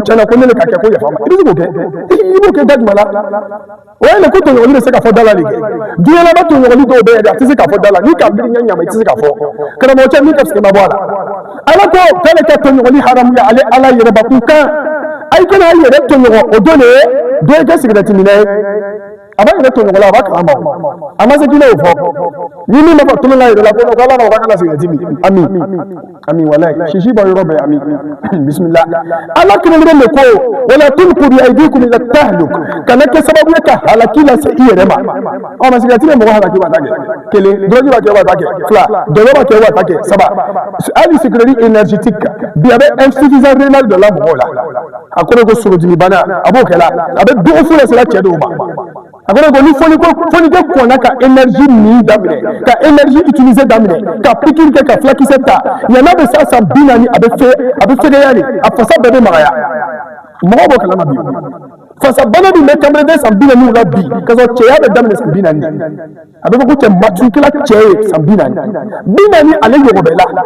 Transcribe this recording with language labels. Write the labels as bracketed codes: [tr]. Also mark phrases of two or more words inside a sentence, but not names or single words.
[bm] tiɲɛna ko ne de ka kɛ ko yafa ma i bɛ se k'o kɛ i b'o kɛ da jumɛn la o ye ko tɔɲɔgɔnli bɛ se ka fɔ da la de kɛ diɲɛlaba tɔɲɔgɔnli dɔw bɛ yen a tɛ se ka fɔ da la n'i ka miiri ɲɛ ɲama i tɛ se ka fɔ karamɔgɔ cɛ min ka sɛgɛn ma bɔ a la ala ko k'ale ka tɔɲɔgɔnli haramu ye ale ala yɛrɛbakun kan a ye kana a yɛrɛ tɔɲɔgɔn o don de ye dɔ ye kɛ sigirɛti minɛ ye a b'a yɛrɛ tɔɲɔgɔn la a b'a kalama a ma se k'i n'o fɔ ni min ma fɔ tulon la yɛrɛ la ko ala ma kana sigirɛti min ami walayi sisi bɔ yɔrɔ bɛɛ ami bisimila ala kelen de ko [ar] ولا تلقوا بأيديكم إلى التهلكة [bm] kana kɛ sababu ye ka halaki lase i yɛrɛ ma ma sigirɛti bɛ mɔgɔ halaki wa ta kɛ kelen drogue b'a kɛ wa ta kɛ fila dɔlɔ b'a kɛ wa ta kɛ saba hali sigirɛti énergétique bi a bɛ [fr] insuffisance rénale [bm] dɔ la mɔgɔw la a kɔrɔ ko sorojigi bana a b'o kɛ la a bɛ dogo fu lase cɛ dɔw ma a kɔrɔ ko ni fɔlikɛ kɔnna ka énergie min daminɛ ka [fr] énergie utiliser [bm] daminɛ ka pikiri kɛ ka fulakisɛ ta yan'a bɛ se san 40 a bɛ fɛgɛya de a fasa bɛɛ bɛ magaya mɔgɔ b'o kalama bi fasa bana min bɛ kamalen san 40 la bi ka sɔrɔ cɛya bɛ daminɛ san 40 a bɛ fɔ ko cɛ maturukɛla cɛ ye san 40 ale ɲɔgɔn bɛ la